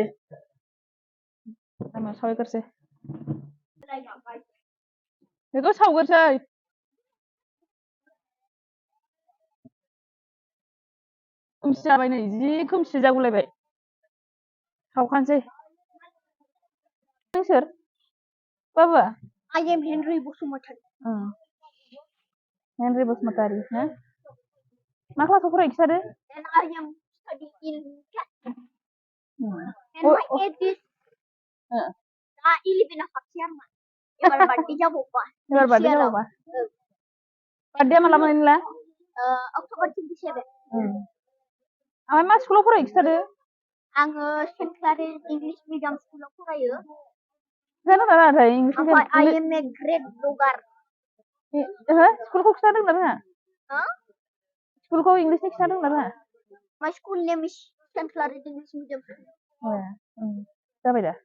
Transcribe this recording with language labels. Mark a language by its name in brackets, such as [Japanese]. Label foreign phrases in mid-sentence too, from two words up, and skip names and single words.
[Bodo] लामायाव सावहैग्रोसै। बेखौ सावग्रोसै। खोमसि जाबाय नै, जि खोमसि जागुलायबाय। सावखानोसै। नों सोर? बाबा? [English] I am Henry Basumatari. [Bodo] Henry Basumatari, ना? मा क्लासाव फरायो खिथादो? [English] And I am studying in Cat. And my age is 11 of October. [Bodo] Ebar birthday जाबावबा. एबार बार्थडे जाबावबा? बार्थडेआ माला मोन नोंला? [English] October 27. [Bodo] ओमफ्राय मा स्कुलाव फरायो खिथादो? आङो सेन्ट क्लारेन्स [English] English medium [Bodo] स्कुलाव फरायो। खोनादों ना नाथाय [English] English medium? I am a great blogger. [Bodo] स्कुलखौ खिथादों ना रोङा? स्कुलखौ इंलिशनि खिथादों ना रोङा? [English] My school name is St. Clarence's English Medium School. [Bodo] जाबाय दा?